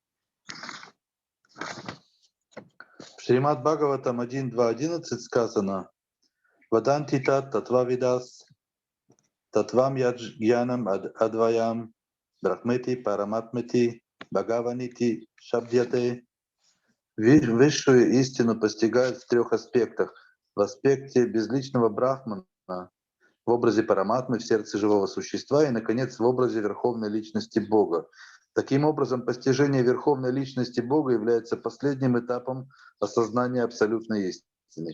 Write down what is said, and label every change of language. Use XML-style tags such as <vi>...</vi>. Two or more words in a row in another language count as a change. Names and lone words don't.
<ru>В Шримад Бхагаватам 1.2.11 сказано:</ru> <sa>«वदन्ति तत् तत्त्व विदस्, तत्त्वं यज्ज्ञानम् अद्वयम्, ब्रह्मेति परमात्मेति, भगवानिति शब्द्यते».</sa> <ru>Высшую истину постигают в трех аспектах. В аспекте безличного брахмана, в образе параматмы, в сердце живого существа, и, наконец, в образе верховной личности Бога. Таким образом, постижение верховной личности Бога является последним этапом осознания абсолютной истины.</ru>